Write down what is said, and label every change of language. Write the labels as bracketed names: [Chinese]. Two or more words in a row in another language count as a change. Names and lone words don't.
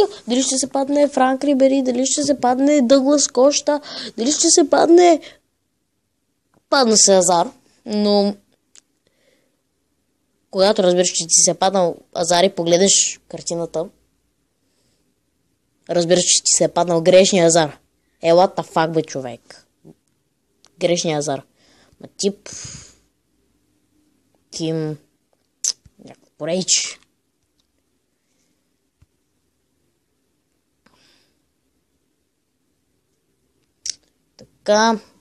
[Bulgarian] Дали ще се падне Франк Рибери, дали ще се падне Дъглас Коща, дали ще се падне... Падна се Азар, но... Когато разбереш, че ти се паднал Азар и погледаш картината, разбираш, че ти се е паднал грешния Азар. [English] What the fuck, [Bulgarian] бе, човек. Грешния Азар. Ма тип... Ким... Някакво порейч. Така...